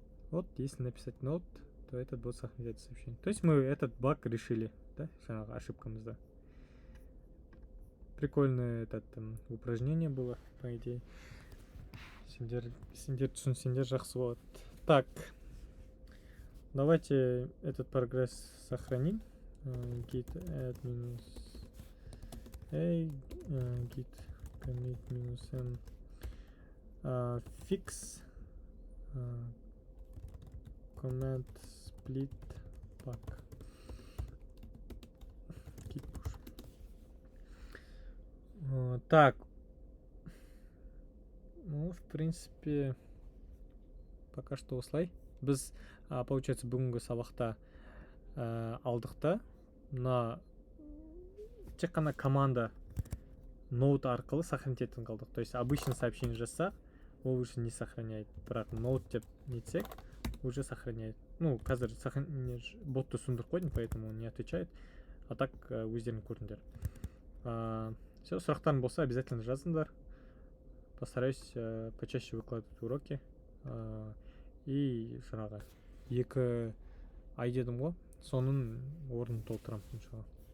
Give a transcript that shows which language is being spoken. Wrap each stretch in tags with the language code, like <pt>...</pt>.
<ru>Вот, если написать node, то этот будет сохранять сообщение. То есть мы этот баг решили, да, ошибкамызда. Прикольное упражнение было, по идее.</ru> <kk>Сендер түсінсеңдер жақсы болады.</kk> <ru>Так, давайте этот прогресс сохраним.</ru> <en>Git add минус a, git commit минус m, fix command split pack. Git push.</en> <ru>Так, ну, в принципе, пока что</ru> <kk>осылай. Біз,</kk> <ru>получается,</ru> <kk>бүгінгі сабақта алдық та, мына тек қана команда node арқылы сохранить етін қалдық.</kk> <ru>То есть обычно сообщение жазсақ, ол уже не сохраняет.</ru> <kk>Бірақ node деп нетсек,</kk> <ru>уже сохраняет. Ну,</ru> <kk>қазір ботты түсіндіріп қойдым,</kk> <ru>поэтому он не отвечает. А так</ru> <kk>өздерің көрдіңдер.</kk> <ru>Все,</ru> <kk>сұрақтарың болса</kk> <ru>обязательно</ru> <kk>жазыңдар.</kk> <ru>Постараюсь почаще выкладывать уроки. И</ru> <kk>жаңағы 2 ай дедім ғой, соның орнын толтырамын иншалла.</kk>